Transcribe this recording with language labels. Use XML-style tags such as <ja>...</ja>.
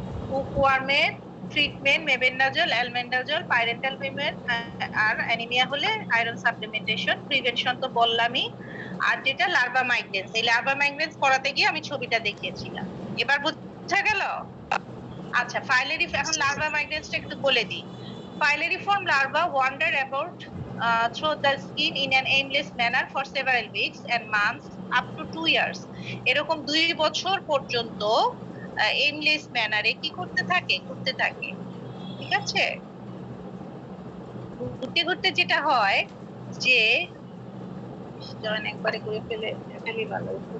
<bn>হুকওয়ার্মের treatment mebendazole, albendazole, পাইরেন্টাল payment, আর anaemia হলে iron supplementation. Prevention তো বললামই। আর যেটা লার্ভা মাইগ্রেন্স, এই লার্ভা মাইগ্রেন্স করাতে গিয়ে আমি ছবিটা দেখিয়েছিলাম। এবার বোঝা গেল? আচ্ছা, এখন লার্ভা মাইগ্রেন্সটা একটু বলে দিই।</bn> <en>Filariform larvae wander about through the skin in an aimless manner for several weeks and months up to 2 years.</en> <bn>এরকম 2 বছর পর্যন্ত এইমলেস ম্যানারে কি করতে থাকে, ঘুরতে থাকে। ঠিক আছে, ঘুরতে ঘুরতে যেটা হয় যে জয়েন একবারে করে ফেলি ভালো।</bn>